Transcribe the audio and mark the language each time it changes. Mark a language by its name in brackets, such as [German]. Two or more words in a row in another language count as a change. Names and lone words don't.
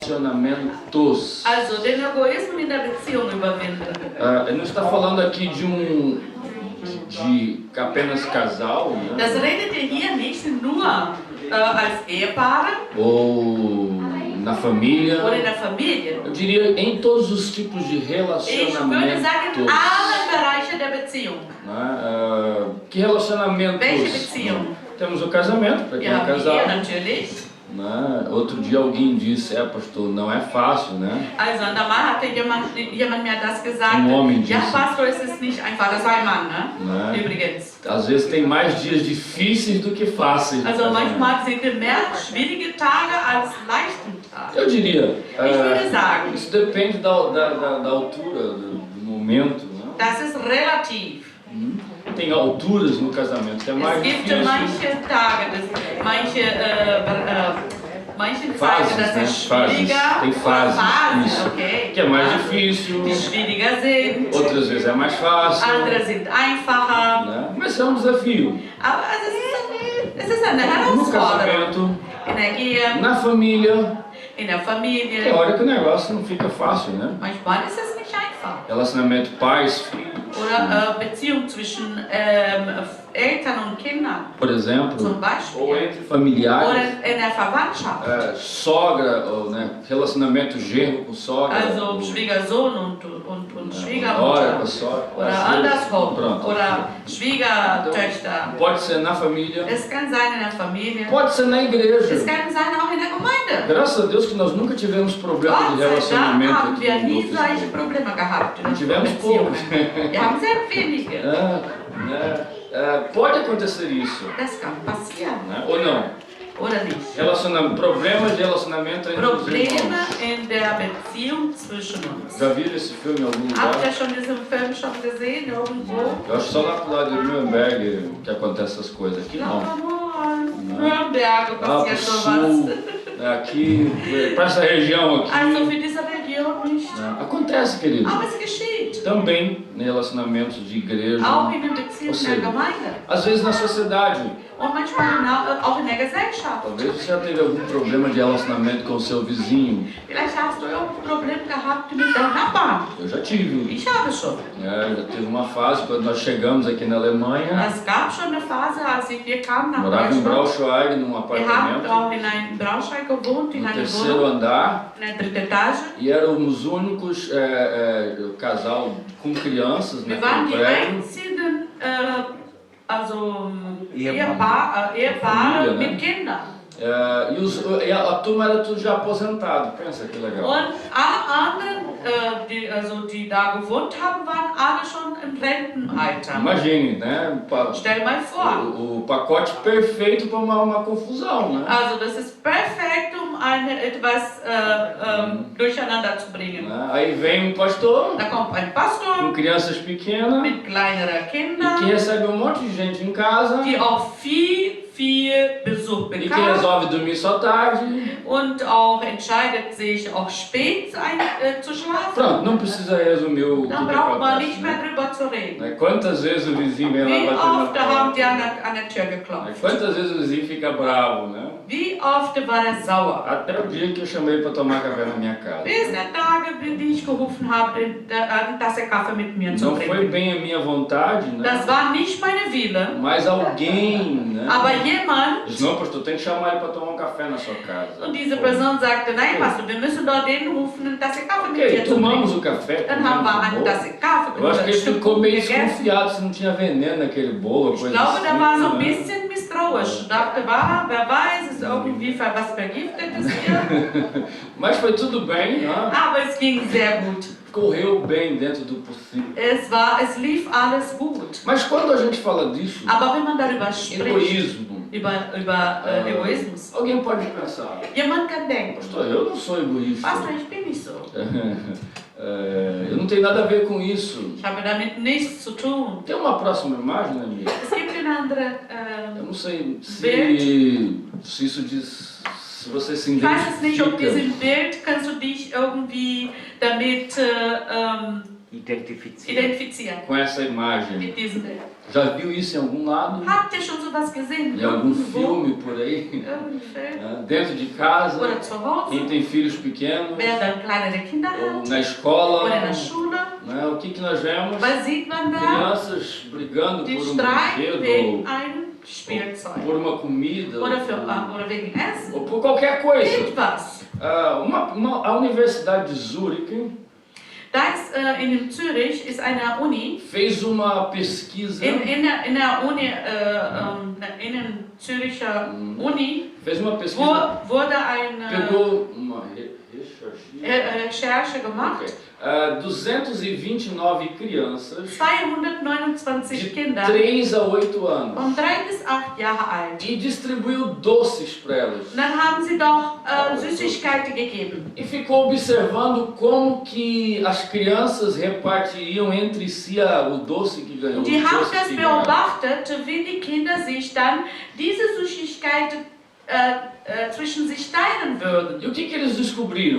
[Portuguese] Relacionamentos. [German] Also den Egoismus in der Beziehung überwinden. [Portuguese] Ele não está falando aqui de apenas casal, né? [German] Das redet hier nicht nur als Ehepaare [Portuguese] Ou na família. [German] oder in der Familie. [Portuguese] Eu diria em todos os tipos de [German] Ich würde [Portuguese] relacionamentos. [German] sagen, in allen Bereichen der Beziehung. [Portuguese] Né? Que relacionamentos? [German] Welche Beziehung? [Portuguese] Temos o casamento, para quem [German] Ja, [Portuguese] é casado. [German] Ehe natürlich. [Portuguese] Né? Outro dia alguém disse, pastor, não é fácil, né? [German] Also einmal hatte jemand mir das gesagt. [Portuguese] Homem [German] Ja, [Portuguese] disse. [German] Pastor, es ist nicht einfach. Das war ein Mann, ne? [Portuguese] Né? [German] Übrigens. [Portuguese] Às vezes tem mais dias difíceis do que fáceis. [German] Also manchmal sind mehr schwierige Tage als leichten Tage. [Portuguese] Eu diria, [German] Ich würde sagen, [Portuguese] isso depende da altura, do momento. Né? [German] das ist relativ. [Portuguese] Tem alturas no casamento que é mais [German] Es gibt [Portuguese] difícil. [German] manche Tage, manche [Portuguese] Fases, [German] Tage, das [Portuguese] né? [German] ist schwieriger. [Portuguese] Tem fases, [German] Phasen, [Portuguese] isso. okay. Que é mais difícil, [German] Die schwieriger sind. [Portuguese] outras vezes é mais fácil. [German] Andere sind einfacher. [Portuguese] Né? Mas é um desafio. [German] Aber es ist eine [Portuguese] No [German] Herausforderung. [Portuguese] casamento, [German] In der Ehe, [Portuguese] na família, [German] in der [Portuguese] tem [German] Familie. [Portuguese] hora que o negócio não fica fácil, né? [German] Manchmal ist es nicht einfach. [Portuguese] Relacionamento pais, filhos, [German] Oder Beziehung zwischen Eltern und Kindern [Portuguese] por exemplo, [German] zum Beispiel. [Portuguese] ou entre familiares. [German] Oder in der Verwandtschaft. [Portuguese] Sogra, ou, né, relacionamento genro com sogra, [German] Also [Portuguese] ou, [German] Schwiegersohn und [Portuguese] nora com [German] Schwiegermutter. [Portuguese] a sogra. [German] Oder [Portuguese] Às vezes, [German] andersrum. [Portuguese] pronto. [German] Oder Schwiegertöchter. [Portuguese] Pode ser na família, [German] Es kann sein in der Familie. [Portuguese] pode ser na [German] Es [Portuguese] igreja. [German] kann sein auch in der Gemeinde. [Portuguese] Graças a Deus que nós nunca tivemos problema [German] Gott [Portuguese] de [German] sei Dank [Portuguese] relacionamento [German] haben [Portuguese] aqui [German] wir [Portuguese] no [German] nie [Portuguese] Office [German] solche [Portuguese] Group. [German] Probleme gehabt in unseren [Portuguese] Tivemos [German] Beziehungen. [Portuguese] poucos. [German] Wir haben sehr wenige. [Portuguese] Pode acontecer isso, [German] Das kann passieren. [Portuguese] né? Ou não. [German] Oder nicht? [Portuguese] Problemas de relacionamento entre os [German] Probleme [Portuguese] irmãos. [German] in der Beziehung zwischen uns. [Portuguese] Já viram esse filme em algum lugar? [German] Habt ihr schon diesen Film schon gesehen irgendwo? [Portuguese] Eu acho só lá pro lado de Nuremberg que acontece essas coisas. Aqui não. [German] Nürnberg [Portuguese] Lá pro [German] passiert sowas. [Portuguese] sul, aqui, para essa região aqui. [German] Also für diese Region nicht. [Portuguese] Né? Acontece, querido. [German] Aber es geschieht. [Portuguese] Também em relacionamentos de igreja. [German] Auch in den Beziehungen [Portuguese] Ou seja, [German] der Gemeinde. [Portuguese] às vezes na sociedade. [German] Und manchmal auch in der Gesellschaft. [Portuguese] Talvez você já teve algum problema de relacionamento com o seu vizinho. [German] Vielleicht hast du irgendein Problem gehabt mit deinem Nachbarn. [Portuguese] Eu já tive. [German] Ich habe schon. [Portuguese] Já teve uma fase quando nós chegamos aqui na Alemanha. [German] Es gab schon eine Phase, als wir kamen nach [Portuguese] Morava em [German] Deutschland. [Portuguese] Braunschweig, num [German] Wir haben [Portuguese] apartamento, [German] auch in einem Braunschweig gewohnt, in [Portuguese] no [German] einer [Portuguese] terceiro [German] Wohnung, [Portuguese] andar. [German] in der dritten Etage. [Portuguese] E éramos únicos casal com crianças [German] Wir [Portuguese] naquele [German] waren die [Portuguese] prédio. [German] einzigen Ehepaare. Ehepaare [Portuguese] Família, né? [German] mit Kindern. [Portuguese] E a turma era tudo já aposentado. Pensa que legal. [German] Und alle anderen, die da gewohnt haben, waren alle schon im Rentenalter. [Portuguese] Imagine, né? [German] Stell mal vor. [Portuguese] O pacote perfeito para uma confusão, né? [German] Also das ist perfekt, um etwas durcheinander zu bringen. [Portuguese] Aí vem um pastor [German] Da kommt ein [Portuguese] com [German] Pastor [Portuguese] crianças pequenas [German] mit kleineren [Portuguese] e que [German] Kindern, [Portuguese] recebe um monte de gente em casa [German] die auch viel Besuch [Portuguese] e que [German] bekam [Portuguese] resolve dormir só tarde. [German] und auch entscheidet sich, auch spät zu schlafen. [Portuguese] Pronto, não precisa resumir o que [German] Dann braucht man [Portuguese] acontece. [German] nicht mehr drüber zu reden. [Portuguese] Né? Quantas vezes o vizinho vem [German] Wie [Portuguese] lá [German] oft [Portuguese] bater na [German] haben die [Portuguese] porta? [German] an der Tür [Portuguese] Né? [German] geklopft? [Portuguese] Quantas vezes o vizinho fica bravo, né? [German] Wie oft war er sauer? [Portuguese] Até o dia que eu chamei para tomar café na minha casa. [German] Bis der Tage, die ich gerufen habe, eine Tasse Kaffee mit mir zu [Portuguese] Não foi [German] trinken. [Portuguese] bem a minha vontade, né? [German] Das war nicht meine Wille, [Portuguese] Mas alguém, né? [German] aber jemand, [Portuguese] Diz, não, pastor, tem que chamar ele para tomar um café na sua casa. [German] und diese Person sagte, nein Pastor, wir müssen dort den rufen, eine Tasse Kaffee mit [Portuguese] Ok, [German] dir zu [Portuguese] tomamos [German] trinken. [Portuguese] o café. [German] Dann haben wir eine [Portuguese] comemos o bolo. [German] Tasse Kaffee [Portuguese] Eu acho que ele [German] Stück [Portuguese] ficou [German] Kuchen [Portuguese] meio [German] gegessen. [Portuguese] desconfiado se não tinha veneno naquele bolo, [German] Ich [Portuguese] coisa [German] glaube, [Portuguese] assim. [German] der war so ein [Portuguese] né? [German] bisschen misstrauisch. Dachte, wer weiß, ist irgendwie was Vergiftetes hier. [Portuguese] Mas foi tudo bem, né? [German] Aber es ging sehr gut. [Portuguese] Correu bem dentro do possível. [German] Es lief alles gut. [Portuguese] Mas quando a gente fala disso, [German] Aber wenn man darüber spricht, [Portuguese] egoísmo, [German] über Egoismus, [Portuguese] alguém pode pensar, [German] jemand kann denken, [Portuguese] pastor, eu não sou egoísta. [German] Pastor, ich bin nicht so. [Portuguese] Eu não tenho nada a ver com isso. [German] Ich habe damit nichts zu tun. [Portuguese] Tem uma próxima imagem, né, amiga? [German] Es gibt eine andere, [Portuguese] Eu não sei [German] Bild. [Portuguese] se isso diz, se você se [German] ich weiß es nicht, ob [Portuguese] identifica. [German] diesem Bild kannst du dich irgendwie damit identifizieren [Portuguese] com essa imagem. [German] mit diesem Bild. [Portuguese] Já viu isso em algum lado? [German] Habt ihr schon sowas gesehen? [Portuguese] Em algum [German] Irgendwo? [Portuguese] filme por aí? [German] Irgendein Film? [Portuguese] Dentro de casa? [German] Oder zu [Portuguese] Quem [German] Hause? [Portuguese] tem filhos pequenos? [German] Wer dann kleinere Kinder [Portuguese] Ou [German] hat? [Portuguese] na escola? [German] Oder in der Schule? [Portuguese] Né? O que nós vemos? [German] Was sieht man da? [Portuguese] Crianças brigando [German] Die [Portuguese] por [German] streiten wegen [Portuguese] brinquedo, [German] einem Spielzeug. [Portuguese] por uma comida, [German] Oder wegen Essen. [Portuguese] ou por qualquer coisa. [German] Etwas. [Portuguese] A Universidade de Zurique [German] In Zürich ist eine Uni. [Portuguese] fez uma pesquisa, [German] In der Uni, in der Züricher Uni, [Portuguese] fez uma pesquisa, [German] wurde eine [Portuguese] pegou uma [German] Recherche gemacht. [Portuguese] Ok. 229 crianças [German] 229 [Portuguese] de [German] Kinder [Portuguese] 3 a 8 anos [German] von 3 bis 8 Jahre alt. [Portuguese] e distribuiu doces para elas. [German] Und dann haben sie doch Süßigkeiten gegeben. [Portuguese] E ficou observando como que as crianças repartiriam entre si o doce que ganhou. [German] Und die [Portuguese] os [German] haben [Portuguese] doces [German] das [Portuguese] que ganharam. [German] beobachtet, wie die Kinder sich dann diese Süßigkeiten zwischen sich teilen würden. [Portuguese] E o que eles descobriram?